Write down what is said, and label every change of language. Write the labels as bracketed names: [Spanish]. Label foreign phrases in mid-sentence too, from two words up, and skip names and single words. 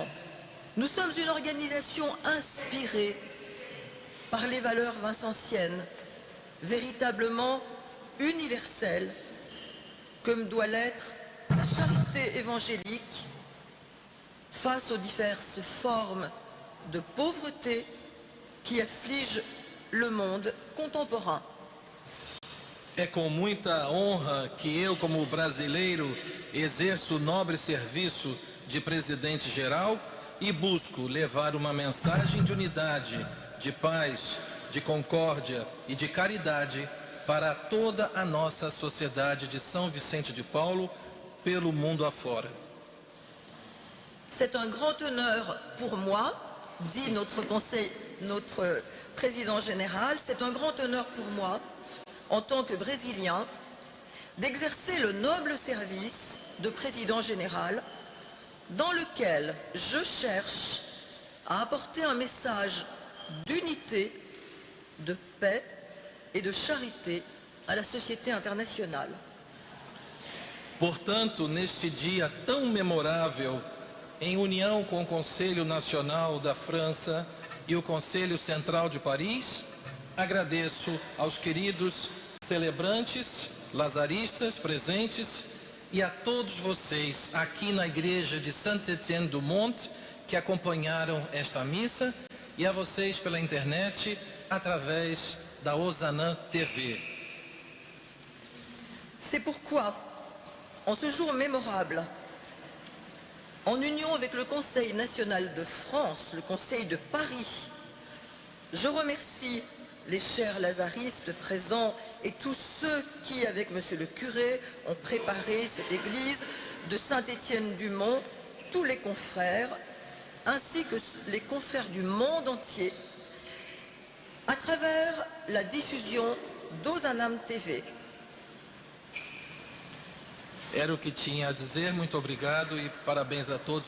[French] Nous sommes une organisation inspirée par les valeurs vincentiennes, véritablement universelle, comme doit l'être la charité évangélique face aux diverses formes de pauvreté qui affligent le monde contemporain. [Portuguese] É com muita honra que eu, como brasileiro, exerço o nobre serviço de presidente-geral e busco levar uma mensagem de unidade, de paz, de concórdia e de caridade para toda a nossa sociedade de São Vicente de Paulo, pelo mundo afora. [French] C'est un grand honneur pour moi, dit notre président général, c'est un grand honneur pour moi, en tant que Brésilien, d'exercer le noble service de président général dans lequel je cherche à apporter un message d'unité, de paix et de charité à la société internationale. [Portuguese] Portanto, neste dia tão memorável, em união com o Conselho Nacional da França e o Conselho Central de Paris, agradeço aos queridos celebrantes, lazaristas presentes e a todos vocês aqui na igreja de Saint-Étienne-du-Mont que acompanharam esta missa e a vocês pela internet através da Hosanna TV. [French] C'est pourquoi, en ce jour mémorable, en union avec le Conseil national de France, le Conseil de Paris, je remercie les chers lazaristes présents et tous ceux qui, avec monsieur le curé, ont préparé cette église de Saint-Étienne-du-Mont, tous les confrères, ainsi que les confrères du monde entier, à travers la diffusion d'Hosanna TV. [Portuguese] Era o que tinha a dizer, muito obrigado e parabéns a todos.